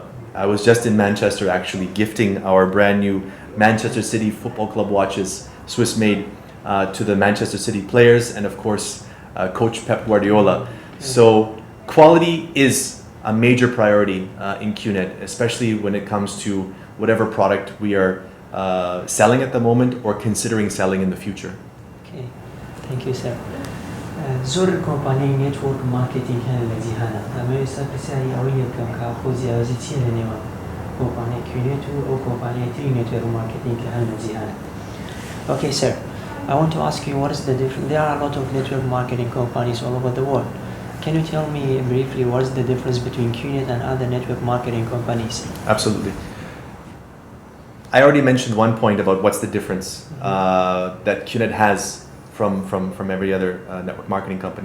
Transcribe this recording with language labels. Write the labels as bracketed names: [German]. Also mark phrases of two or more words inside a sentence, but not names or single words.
[English] I was just in Manchester actually gifting our brand new Manchester City Football Club watches, Swiss made, to the Manchester City players and of course Coach Pep Guardiola. So quality is a major priority in Qnet, especially when it comes to whatever product we are selling at the moment or considering selling in the future. Okay, thank you, sir. [Central Kurdish] زۆر کۆمپانیای [English] network marketing [Central Kurdish] هەن لە جیهانە ئەمە ئێستا پرسیاری ئەوەی بکەم کە خۆ جیاوازی چیە لە نێوان کۆمپانیای کیونێت و ئەو کۆمپانیای تری [English] network marketing [Central Kurdish] کە هەن لە جیهانە. [English] Okay, sir. I want to ask you what is the difference. There are a lot of network marketing companies all over the world. Can you tell me briefly what is the difference between Qnet and other network marketing companies? Absolutely. I already mentioned one point about what's the difference that Qnet has from every other network marketing company.